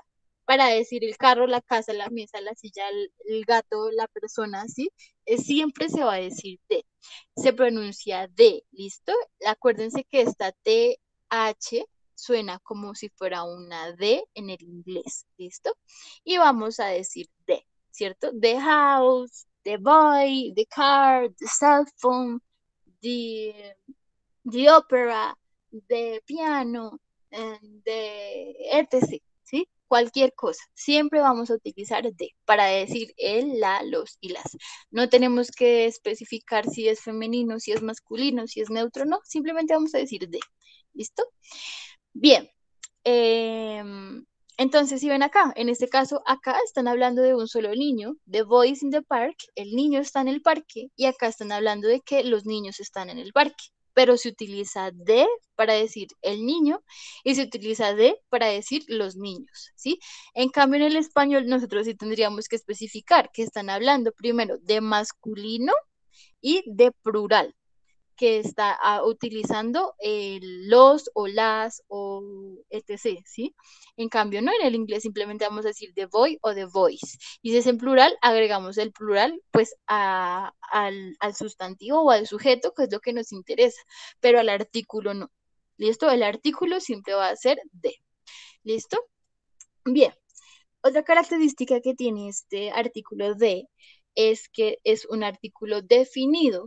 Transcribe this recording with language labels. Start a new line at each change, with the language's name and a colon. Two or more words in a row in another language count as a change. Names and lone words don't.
Spanish: Para decir el carro, la casa, la mesa, la silla, el gato, la persona, ¿sí? Siempre se va a decir de. Se pronuncia de, ¿listo? Acuérdense que esta TH suena como si fuera una D en el inglés, ¿listo? Y vamos a decir de, ¿cierto?
English: The house, the boy, the car, the cell phone, the, the opera, the piano, and the etc.
Spanish: ¿Sí? Cualquier cosa. Siempre vamos a utilizar de para decir el, la, los y las. No tenemos que especificar si es femenino, si es masculino, si es neutro, no. Simplemente vamos a decir de. ¿Listo? Bien. Entonces, si ven acá, en este caso, acá están hablando de un solo niño,
English: the boys in the park,
Spanish: el niño está en el parque, y acá están hablando de que los niños están en el parque, pero se utiliza de para decir el niño y se utiliza de para decir los niños, ¿sí? En cambio, en el español, nosotros sí tendríamos que especificar que están hablando primero de masculino y de plural que está utilizando los o las o etc., ¿sí? En cambio, no en el inglés simplemente vamos a decir
English: the boy
Spanish: o
English: the boys.
Spanish: Y si es en plural, agregamos el plural pues al sustantivo o al sujeto, que es lo que nos interesa, pero al artículo no. ¿Listo? El artículo siempre va a ser de. ¿Listo? Bien. Otra característica que tiene este artículo de es que es un artículo definido.